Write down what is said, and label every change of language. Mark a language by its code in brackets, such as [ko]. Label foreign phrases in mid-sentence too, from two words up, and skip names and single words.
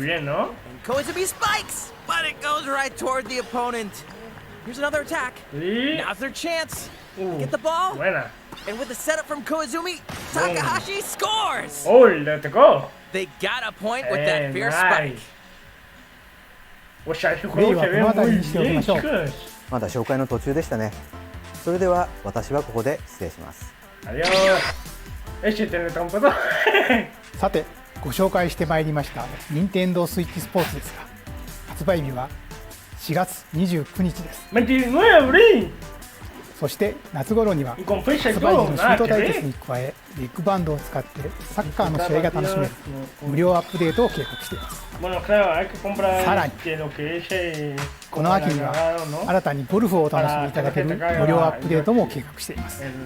[en] And Koizumi spikes, but it goes right toward the opponent. Here's another attack. Now's their chance. Get the ball. And with the setup from Koizumi, Takahashi scores. Oh, let's go. They got a point with that fierce spike. [ja] プレーはこの辺りにしておきましょう。まだ紹介の途中でしたね。それでは私はここで失礼します。さて、ご紹介してまいりました任天堂スイッチスポーツですが、発売日は 4月29日です。 [es] 29 de abril. [ja] そして夏頃には発売時のシュート対決に加えビッグバンドを使ってサッカーの試合が楽しめる無料アップデートを計画しています。さらにこの秋には新たにゴルフをお楽しみいただける無料アップデートも計画しています。